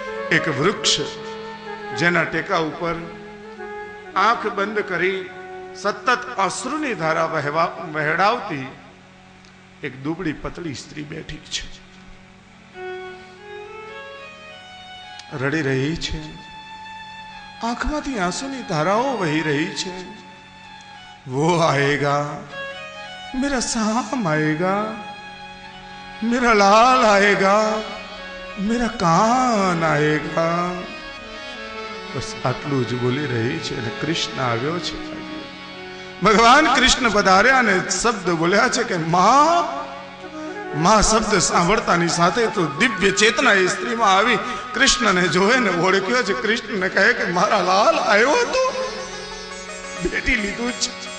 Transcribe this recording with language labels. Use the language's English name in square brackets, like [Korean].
[Gujarati] એક વૃક્ષ જેના ટેકા ઉપર આંખ બંધ કરી સતત અશ્રુની ધારા વહેડાવતી એક દુબળી પતળી સ્ત્રી બેઠી છે, રડી રહી છે, આંખમાંથી આંસુની ધારાઓ વહી રહી છે. [Hindi] वो आएगा, मेरा शाम आएगा, मेरा लाल आएगा, मेरा कान आएगा. [Gujarati] બસ આટલું જ બોલી રહી છે અને કૃષ્ણ આવ્યો છે. ભગવાન કૃષ્ણ પધાર્યા અને શબ્દ બોલ્યા છે કે માં. માં શબ્દ સાંભળતાની સાથે તો દિવ્ય ચેતના એ સ્ત્રીમાં આવી કૃષ્ણને જોવે ને ઓળખ્યો છે. કૃષ્ણને કહે કે મારા લાલ આવ્યો હતો, બેટી લીધું છે.